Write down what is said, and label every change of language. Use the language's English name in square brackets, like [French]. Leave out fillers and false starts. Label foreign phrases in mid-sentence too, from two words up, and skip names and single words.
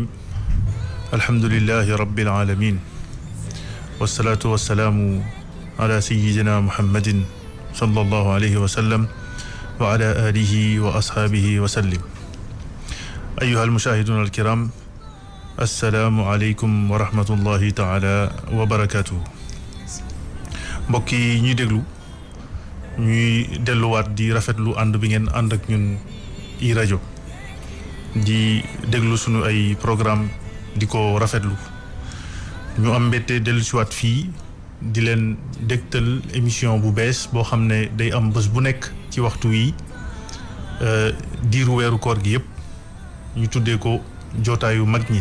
[Arabic] الحمد لله رب العالمين والصلاة والسلام على سيدنا محمد صلى الله عليه وسلم وعلى آله وأصحابه وسلم. أيها المشاهدون الكرام، السلام عليكم ورحمة الله تعالى وبركاته. [Wolof] mbokk yi ñuy déglu ñuy delluwaat di rafetlu ànd bi ngeen ànd ak ñun i rajo di déglu sunu ay programme di ko rafetlu. ñu am mbette dellusiwaat fii di leen dégtal émission bu bees boo xam ne day am bés bu nekk ci waxtu wi diiru weeru koor gi yëpp ñu tuddee ko jotaayu mag ñi.